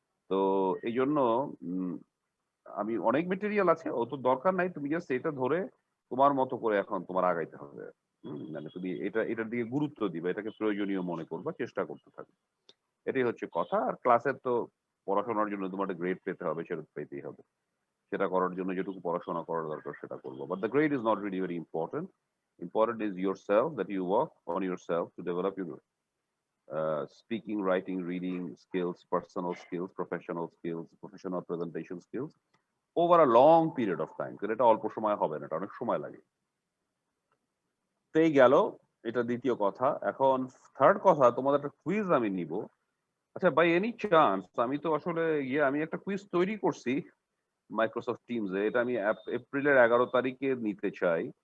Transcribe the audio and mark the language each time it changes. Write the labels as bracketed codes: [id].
[bn] তো এই জন্য উম, আমি অনেক মেটেরিয়াল আছে, অত দরকার নাই, তুমি জাস্ট এটা ধরে তোমার মতো করে এখন তোমার আগাইতে হবে। মানে তুমি এটার দিকে গুরুত্ব দিবে, এটাকে প্রয়োজনীয় মনে করবা, চেষ্টা করতে থাকবে, এটাই হচ্ছে কথা। আর ক্লাসের তো পড়াশোনার জন্য তোমার গ্রেড পেতে হবে, সেটা তো পেতেই হবে, সেটা করার জন্য যেটুকু পড়াশোনা করার দরকার সেটা করবো, [en] But the grade is not really very important. Important is yourself, that you work on yourself to develop your speaking, writing, reading skills, personal skills, professional presentation skills over a long period of time। [bn] এটা অল্প সময় হবে না, এটা অনেক সময় লাগে। তো এই গেল, এটা দ্বিতীয় কথা। এখন থার্ড কথা, তোমাদের একটা কুইজ আমি নিব। আচ্ছা, [en] by any chance [bn] আমি তো আসলে আমি একটা কুইজ তৈরি করছি মাইক্রোসফট টিমস এ, এটা আমি এপ্রিলের 11 তারিখে নিতে চাই।